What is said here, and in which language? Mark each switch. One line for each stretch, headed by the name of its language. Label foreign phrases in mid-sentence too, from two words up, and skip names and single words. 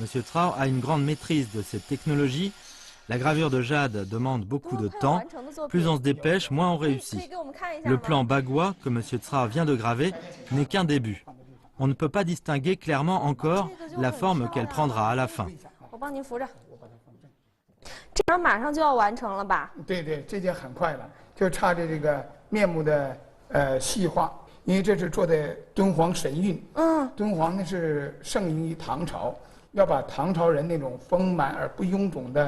French: Tsrao a une grande maîtrise de cette technologie. La gravure de jade demande beaucoup de temps. Plus on se dépêche, moins on réussit. Le plan Bagua que M. Tsrao vient de graver n'est qu'un début. On ne peut pas distinguer clairement encore la forme qu'elle prendra à la fin.
Chinese: 这马上就要完成了吧？对对，这件很快了，就差这个面目的细化，因为这是做的敦煌神韵。敦煌呢是盛于唐朝，要把唐朝人那种丰满而不臃肿的。